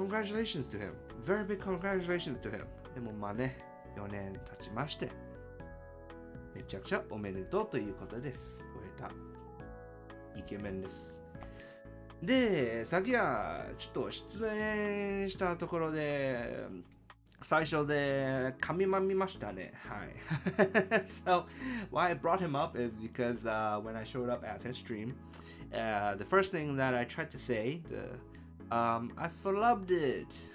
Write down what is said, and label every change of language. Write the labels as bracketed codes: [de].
[en] Congratulations to him. Very big congratulations to him. [ja] でもまあね、4年経ちまして、めちゃくちゃおめでとうということです。終えた。イケメンです。で、昨夜ちょっと出演したところで最初で噛みましたね。はい。 [en] So, why I brought him up is because when I showed up at his stream, the first thing that I tried to say, I loved it.